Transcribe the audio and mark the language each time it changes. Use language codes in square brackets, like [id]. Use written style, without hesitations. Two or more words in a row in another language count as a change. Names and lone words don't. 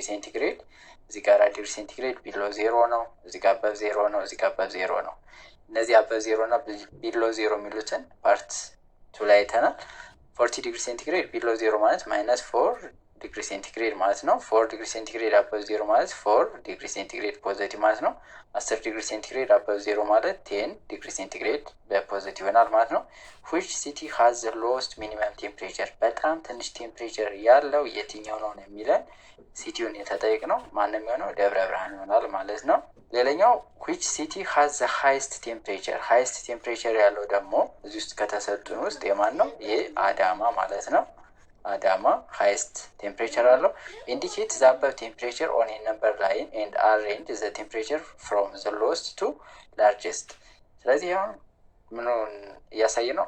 [am] ሴንቲግሬድ። እዚህ ጋር [en] degree centigrade below [am] 0 ነው። እዚህ ጋር አበብ 0 ነው። እዚህ ጋር አበብ 0 ነው። እነዚህ አበብ 0 እና ቢሎ 0 የሚሉትን ፓርት 2 ላይ አይተናል። 40 [en] degree centigrade below [am] 0 ማለት [en] minus 4 degree centigrade [am] ማለት ነው። 4 [en] degree centigrade above [am] 0 ማለት 4 [en] degree centigrade positive [am] ማለት ነው። 10 [en] degree centigrade above [am] 0 ማለት 10 [en] degree centigrade [am] በፖዘቲቭ ይሆናል ማለት ነው። [en] which city has the lowest minimum temperature [am] በጣም ትንሽ ቴምፕሬቸር ያለው የትኛው ነው የሚለን ሲቲውን የተጠየቅ ነው። ማንም የሆነው ደብረ ብርሃን ይሆናል ማለት ነው። ሌላኛው [en] which city has the highest temperature highest temperature [am] ያለው ደግሞ እዚህ ውስጥ ከተሰጡን ውስጥ የማን ነው? ይሄ አዳማ ማለት ነው። አዳማ [en] highest temperature አለው። indicate the above temperature on a number line and arrange the temperature from the lowest to largest። [am] ስለዚህ አሁን ምኑን እያሳየ ነው?